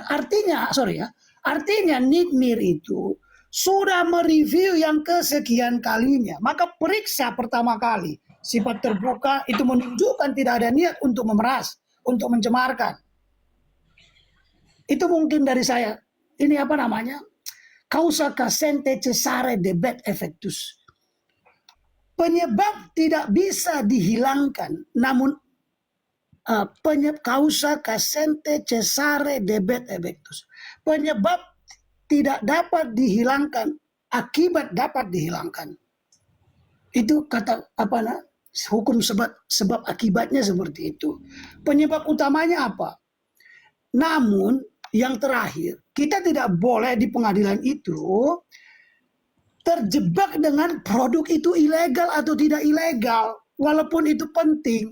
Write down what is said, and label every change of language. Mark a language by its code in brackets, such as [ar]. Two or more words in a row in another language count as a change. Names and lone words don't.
[id] Artinya Nick Mir itu sudah mereview yang kesekian kalinya. Maka periksa pertama kali. Sifat terbuka itu menunjukkan tidak ada niat untuk memeras. Untuk mencemarkan. Itu mungkin dari saya. Ini apa namanya? [la] Causa cessante cessare debet effectus. [id] Penyebab tidak bisa dihilangkan, namun [la] causa cessante cessare debet effectus. [id] Penyebab tidak dapat dihilangkan, akibat dapat dihilangkan. Itu kata hukum sebab akibatnya seperti itu. Penyebab utamanya apa? Namun yang terakhir, kita tidak boleh di pengadilan itu terjebak dengan produk itu ilegal atau tidak ilegal, walaupun itu penting.